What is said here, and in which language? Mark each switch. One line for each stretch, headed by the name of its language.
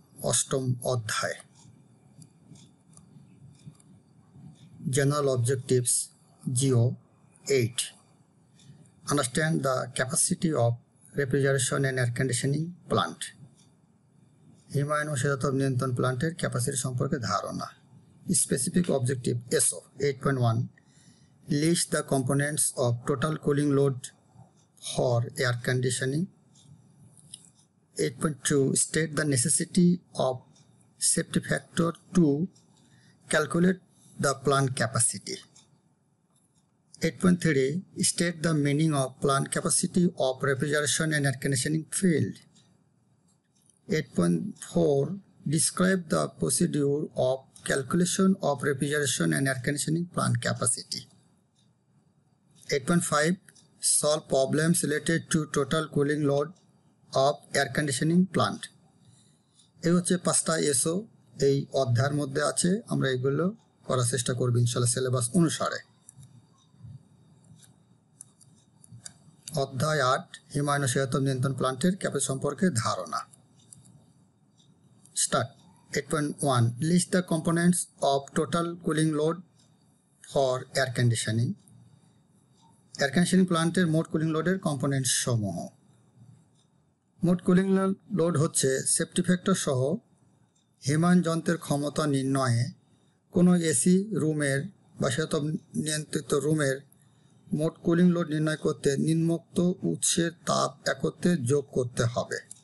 Bangla: অষ্টম অধ্যায়, general objectives, GO 8।
English: Understand the capacity of refrigeration and air conditioning plant.
Bangla: হিমায়ন ও শীতাতপ নিয়ন্ত্রণ প্লান্টের ক্যাপাসিটি সম্পর্কে ধারণা।
English: Specific objective SO 8.1 list the components of total cooling load for air conditioning. 8.2 state the necessity of safety factor to calculate the plant capacity. 8.3 state the meaning of plant capacity of refrigeration and air conditioning field. 8.4 describe the procedure of calculation of refrigeration and air conditioning plant capacity. 8.5 solve problems related to total cooling load of air conditioning plant.
Bangla: এই হচ্ছে 5টা SO এই অধ্যায়ের মধ্যে আছে। আমরা এগুলো করার চেষ্টা করব ইনশাআল্লাহ সিলেবাস অনুসারে। অধ্যায় 8, হিমায়ন ও শীতাতপ নিয়ন্ত্রণ প্লান্টের ক্যাপাসিটি সম্পর্কে ধারণা।
English: Start. 8.1 list the components of total cooling load for air conditioning.
Bangla: Air conditioning প্লান্টের মোট কুলিং লোডের কম্পোনেন্টস সমূহ। মোট কুলিং লোড হচ্ছে সেফটি ফ্যাক্টর সহ হিমায়ন যন্ত্রের ক্ষমতা নির্ণয়ে কোনো এসি রুমের বা শীতাতপ নিয়ন্ত্রিত রুমের মোট কুলিং লোড নির্ণয় করতে নিম্নোক্ত উৎসের তাপ একত্রে যোগ করতে হবে।